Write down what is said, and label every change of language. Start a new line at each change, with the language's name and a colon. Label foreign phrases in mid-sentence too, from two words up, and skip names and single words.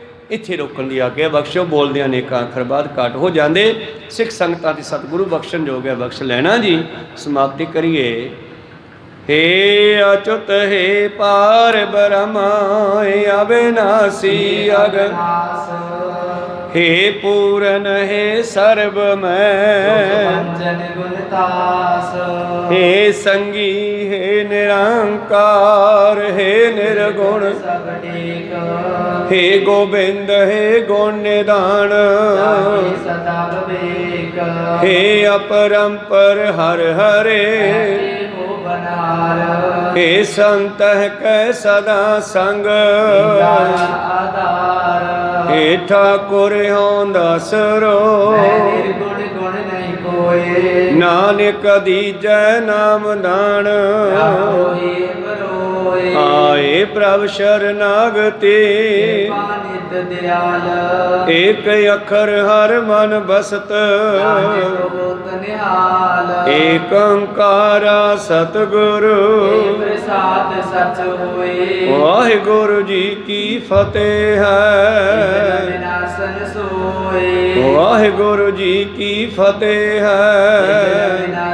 Punjabi: ਇੱਥੇ ਰੋਕਣ ਦੀ ਆਗਿਆ ਬਖਸ਼ੋ। ਬੋਲਦਿਆਂ ਅਨੇਕਾਂ ਅੱਖਰ ਬਾਅਦ ਘੱਟ ਹੋ ਜਾਂਦੇ। ਸਿੱਖ ਸੰਗਤਾਂ ਦੀ ਸਤਿਗੁਰੂ ਬਖਸ਼ਣ ਜੋਗ ਹੈ, ਬਖਸ਼ ਲੈਣਾ ਜੀ। ਸਮਾਪਤੀ ਕਰੀਏ। ਹੇ ਅੱਚੁਤ ਹੇ ਪਾਰ ਬ੍ਰਹਮ ਅਬਿਨਾਸ਼ੀ ਅਗਨ, ਹੇ ਪੂਰਨ ਹੇ ਸਰਬਮਯ, ਹੇ ਸੰਗੀ ਹੇ ਨਿਰੰਕਾਰ, ਹੇ ਨਿਰਗੁਣ ਹੇ ਗੋਬਿੰਦ ਹੇ ਗੁਣ ਨਿਧਾਨ, ਹੇ ਅਪਰੰਪਰ ਹਰ ਹਰੇ, ਹੇ ਸੰਤ ਕੈ ਸਦਾ ਸੰਗ, ਹੇ ਠਾਕੁਰ ਹੋਂ ਦਸਰੋ, ਨਾਨਕ ਦੀਜੈ ਨਾਮ ਦਾਨ, ਆਏ ਪ੍ਰਭ ਸ਼ਰਣਾਗਤਿ, ਏਕ ਅਖਰ ਹਰ ਮਨ ਬਸਤ, ਏਕ ਓਂਕਾਰਾ ਸਤਗੁਰੂ, ਵਾਹਿਗੁਰੂ ਜੀ ਕੀ ਫਤਹਿ ਹੈ, ਵਾਹਿਗੁਰੂ ਜੀ ਕੀ ਫਤਹਿ ਹੈ।